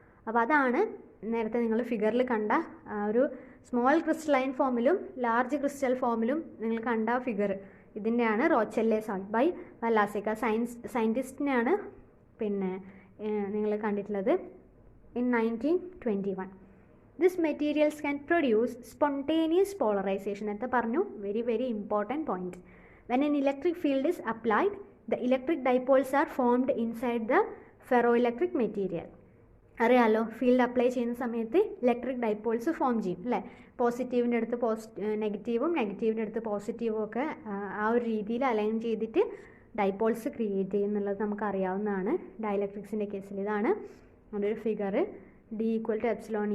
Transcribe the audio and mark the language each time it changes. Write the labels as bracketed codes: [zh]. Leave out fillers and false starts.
[ml] അപ്പോൾ അതാണ് നേരത്തെ നിങ്ങൾ ഫിഗറിൽ കണ്ട ഒരു സ്മോൾ ക്രിസ്റ്റലൈൻ ഫോമിലും ലാർജ് ക്രിസ്റ്റൽ ഫോമിലും നിങ്ങൾ കണ്ട ഫിഗർ, ഇതിൻ്റെയാണ് റോച്ചെല്ലെ സാൾട്ട് ബൈ വല്ലാസെക്ക. സയൻറ്റിസ്റ്റിനെയാണ് പിന്നെ നിങ്ങൾ കണ്ടിട്ടുള്ളത് [en] in 1921. This materials can produce spontaneous polarization. [ml] നേരത്തെ പറഞ്ഞു, [en] very important point. When an electric field is applied, the electric dipoles are formed inside the ferroelectric material. [ml] അറിയാമല്ലോ, field apply ചെയ്യുന്ന സമയത്ത് ഇലക്ട്രിക് ഡൈപോൾസ് ഫോം ചെയ്യും അല്ലേ. പോസിറ്റീവിൻ്റെ അടുത്ത് നെഗറ്റീവും നെഗറ്റീവിൻ്റെ അടുത്ത് പോസിറ്റീവും ഒക്കെ ആ ഒരു രീതിയിൽ അലൈൻ ചെയ്തിട്ട് ഡൈപോൾസ് ക്രിയേറ്റ് ചെയ്യുന്നുള്ളത് നമുക്ക് അറിയാവുന്നതാണ് ഡൈലക്ട്രിക്സിൻ്റെ കേസിൽ. ഇതാണ് ഒരു figure, D equal to epsilon.